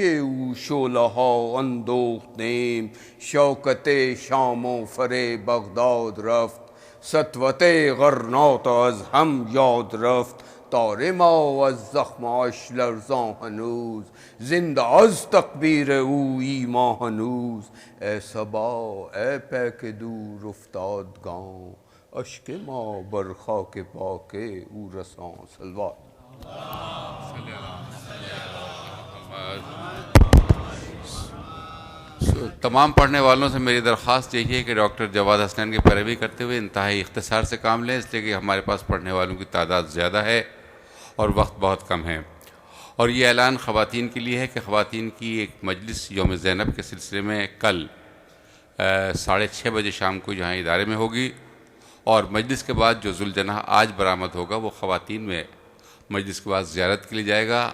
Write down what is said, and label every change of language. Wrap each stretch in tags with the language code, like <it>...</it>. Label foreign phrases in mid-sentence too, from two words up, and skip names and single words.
<fa>او شعله ها اندوختیم، شوکت شام و فر بغداد رفت، سطوت غرناط از هم یاد رفت، تار ما از زخماش لرزان هنوز، زنده از تکبیر او ایمان هنوز، ای صبا ای پیک دور افتادگان، اشک ما بر خاک پاک او رسان.</fa> <ur>صلوات. تمام پڑھنے والوں سے میری درخواست یہی ہے کہ ڈاکٹر جواد حسنین کی پیروی کرتے ہوئے انتہائی اختصار سے کام لیں، اس لیے کہ ہمارے پاس پڑھنے والوں کی تعداد زیادہ ہے اور وقت بہت کم ہے. اور یہ اعلان خواتین کے لیے ہے کہ خواتین کی ایک مجلس یوم زینب کے سلسلے میں کل 6:30 بجے شام کو یہاں ادارے میں ہوگی، اور مجلس کے بعد جو ذوالجناح آج برآمد ہوگا وہ خواتین میں مجلس کے بعد زیارت کے لیے جائے گا.</ur>